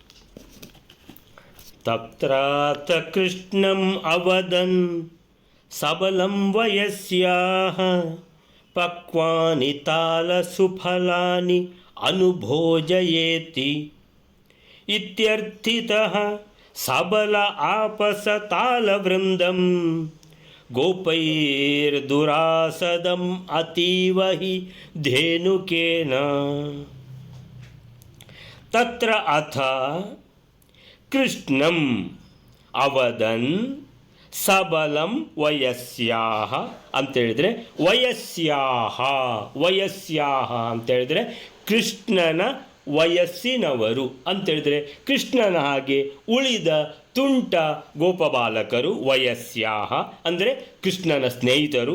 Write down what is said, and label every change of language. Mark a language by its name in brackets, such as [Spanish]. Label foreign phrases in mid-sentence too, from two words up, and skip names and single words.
[Sanskrit] ತತ್ರಾತ ಕೃಷ್ಣಂ ಅವದನ್ ಸಬಲಂ ವಯಸ್ಯಾಹ ಪಕ್ವಾನಿ ತಾಲ ಸುಫಲಾನಿ ಅನುಭೋಜಯೇತಿ ಇತ್ಯರ್ಥಿತಃ ಸಬಲ ಆಪಸ ತಾಲವೃಂದಂ ಗೋಪೈರ್ದುರಾಸದಂ ಅತೀವ ಹಿ ಧೇನುಕೇನ. ತತ್ರ ಅಥ ಕೃಷ್ಣಂ ಅವದನ್ ಸಬಲಂ ವಯಸ್ಯಾಹ [Kannada] ಅಂತೇಳಿದರೆ ವಯಸ್ಯಾಹ ಅಂತೇಳಿದರೆ ಕೃಷ್ಣನ ವಯಸ್ಸಿನವರು ಅಂತೇಳಿದರೆ ಕೃಷ್ಣನ ಹಾಗೆ ಉಳಿದ ತುಂಟ ಗೋಪಬಾಲಕರು ವಯಸ್ಯಾಹ ಅಂದರೆ ಕೃಷ್ಣನ ಸ್ನೇಹಿತರು.